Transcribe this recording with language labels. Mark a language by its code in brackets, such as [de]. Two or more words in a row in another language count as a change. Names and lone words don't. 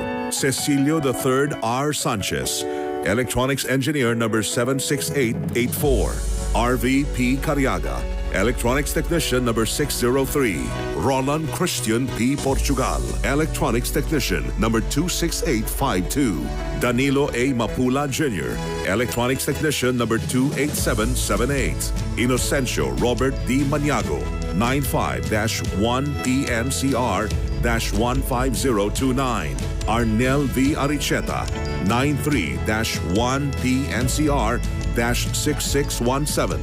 [en] Cecilio III R. Sanchez, Electronics Engineer number 76884. RV P. Cariaga, Electronics Technician number 603. Roland Christian P. Portugal, Electronics Technician number 26852. Danilo A. Mapula Jr., Electronics Technician number 28778. Inocencio Robert D. Maniago, 95-1PNCR-15029. Arnel V. Aricheta, 93-1PNCR-6617.